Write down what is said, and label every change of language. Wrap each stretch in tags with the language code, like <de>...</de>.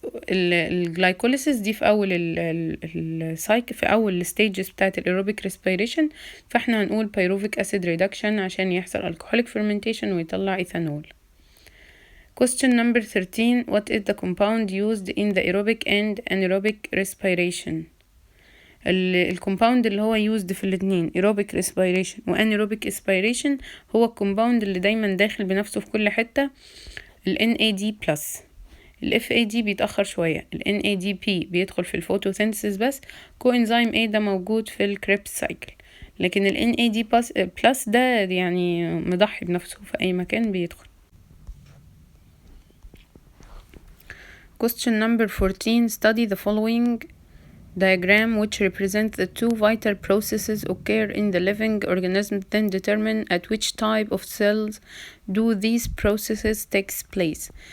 <ar>الجلايكوليسيس دي في اول السايكل، في اول الستيجز بتاعت الايروبيك ريسبيريشن، فاحنا هنقول pyruvic acid reduction عشان يحصل alcoholic fermentation ويطلع ايثانول.</ar> <en>Question number 13. What is the compound used in the aerobic and anaerobic respiration?</en> <ar>الكومباوند اللي هو used في الاتنين aerobic respiration و anaerobic expiration هو الكومباوند اللي دايما داخل بنفسه في كل حتة NAD+. FAD بيتأخر شوية. NADP بيدخل في الفوتوسينثيسيس بس. coenzyme A ده موجود في الكريبس سايكل، لكن NAD+ ده يعني مضحي بنفسه في أي مكان بيدخل.</ar> <en>Question number 14. Study the following diagram which represents the two vital processes occur in the living organism, then determine at which type of cells do these processes takes place.</en>